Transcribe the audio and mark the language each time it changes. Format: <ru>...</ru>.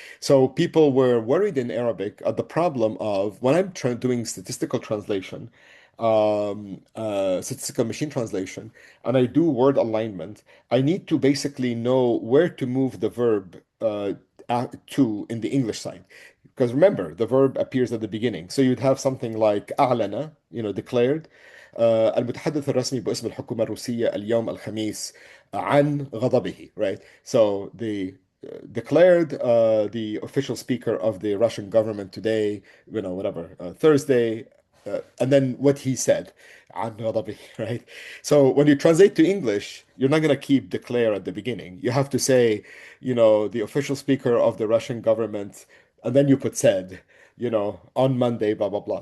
<en>So people were worried in Arabic at the problem of when I'm doing statistical translation, statistical machine translation, and I do word alignment, I need to basically know where to move the verb to in the English side. Because remember, the verb appears at the beginning. So you'd have something like</en> <ar>أعلن,</ar> <en>declared.</en> <ar>المتحدث الرسمي باسم الحكومة الروسية اليوم الخميس عن غضبه, right?</ar> <en>So the declared the official speaker of the Russian government today, whatever, Thursday, and then what he said,</en> <ar>عن غضبه,</ar> <en>right? So when you translate to English, you're not going to keep declare at the beginning. You have to say, the official speaker of the Russian government, and then you put said, on Monday, blah, blah, blah.</en>